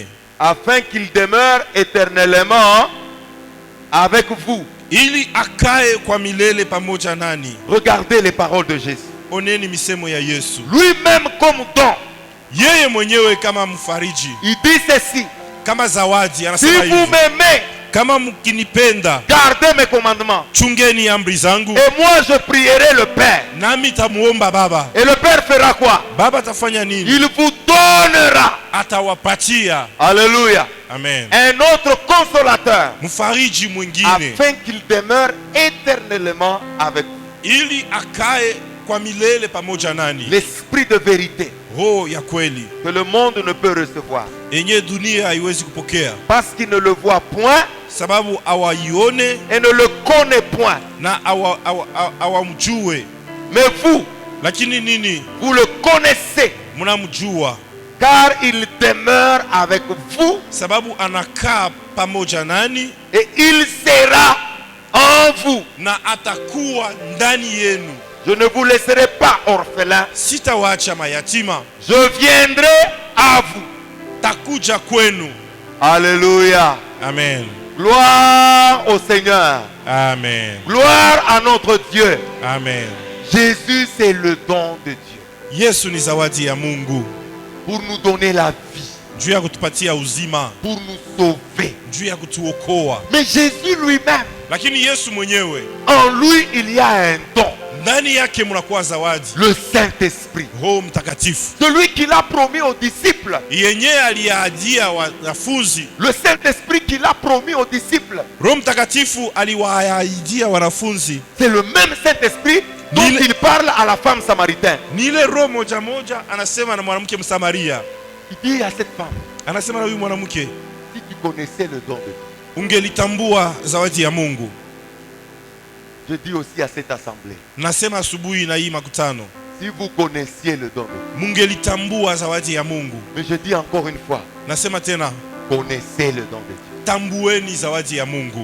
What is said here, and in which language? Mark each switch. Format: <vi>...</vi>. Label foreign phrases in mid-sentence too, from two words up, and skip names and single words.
<fr>Afin qu'il demeure éternellement avec vous.</fr> <sw>ili akae kwa milele pamoja nani.</sw> <fr>Regardez les paroles de Jésus.</fr> <sw>Oneni misemo ya Yesu.</sw> <fr>Lui-même comme don.</fr> <sw>Yeye mwenyewe kama mfariji,</sw> <fr>Il dit ceci.</fr> <sw>kama zawadi,</sw> <fr>Si</fr> <sw>anasema</sw> <fr>vous</fr> <sw>hivi:</sw> <fr>m'aimez,</fr> <sw>kama mkinipenda,</sw> <fr>gardez mes commandements.</fr> <sw>chungeni amri zangu,</sw> <fr>Et moi je prierai le Père.</fr> <sw>nami tamuomba Baba.</sw> <fr>Et le Père fera quoi?</fr> <sw>Baba atafanya nini?</sw> <fr>Il vous donnera.</fr> <sw>Atawapatia.</sw> <fr>Alléluia. Amen. Un autre consolateur.</fr> <sw>Mfariji mwingine,</sw> <fr>Afin qu'il demeure éternellement avec vous.</fr> <sw>ili akae kwa milele pamoja nani.</sw> <fr>L'esprit de vérité</fr> <sw>Roho ya kweli</sw> <fr>que le monde ne peut recevoir.</fr> <sw>yenye dunia haiwezi kupokea,</sw> <fr>Parce qu'il ne le voit point</fr> <sw>sababu hawaione</sw> <fr>et ne le connaît point.</fr> <sw>na hawamjue.</sw> <fr>Mais vous,</fr> <sw>Lakini nini?</sw> <fr>vous le connaissez.</fr> <sw>Mnamjua,</sw> <fr>Car il demeure avec vous</fr> <sw>sababu anakaa pamoja nani</sw> <fr>et il sera en vous.</fr> <sw>na atakuwa ndani yenu.</sw> <fr>Je ne vous laisserai pas orphelin.</fr> <sw>Sitawaacha mayatima,</sw> <fr>Je viendrai à vous.</fr> <sw>takuja kwenu.</sw> <fr>Alléluia. Amen. Gloire au Seigneur. Amen. Gloire à notre Dieu. Amen. Jésus, c'est le don de Dieu.</fr> <sw>Yesu ni zawadi ya Mungu.</sw> <fr>Pour nous donner la vie.</fr> <sw>Juu ya kutupatia uzima.</sw> <fr>Pour nous sauver.</fr> <sw>Juu ya kutuokoa.</sw> <fr>Mais Jésus lui-même.</fr> <sw>Lakini Yesu mwenyewe.</sw> <fr>En lui, il y a un don.</fr> <sw>Ndani yake mnakuwa zawadi.</sw> <fr>Le Saint-Esprit.</fr> <sw>Roho Mtakatifu.</sw> <fr>Celui qu'il a promis aux disciples.</fr> <sw>Yenye aliahidia wanafunzi.</sw> <fr>Le Saint-Esprit qu'il a promis aux disciples.</fr> <sw>Roho Mtakatifu aliwaahidia wanafunzi.</sw> <fr>C'est le même Saint-Esprit dont il parle à la femme samaritaine.</fr> <sw>Ni ile roho moja moja anasema na mwanamke Msamaria.</sw> <fr>Il dit à cette femme.</fr> <sw>Anasema na huyu mwanamke.</sw> <fr>Si tu connaissais le don de Dieu.</fr> <sw>Ungelitambua zawadi ya Mungu.</sw> <fr>Je dis aussi à cette assemblée.</fr> <sw>Nasema asubuhi na hii makutano.</sw> <fr>Si vous connaissiez le don de Dieu.</fr> <sw>Mungelitambua zawadi ya Mungu.</sw> <fr>Mais je dis encore une fois.</fr> <sw>Nasema tena.</sw> <fr>Connaissez le don de Dieu.</fr> <sw>Tambueni zawadi ya Mungu.</sw>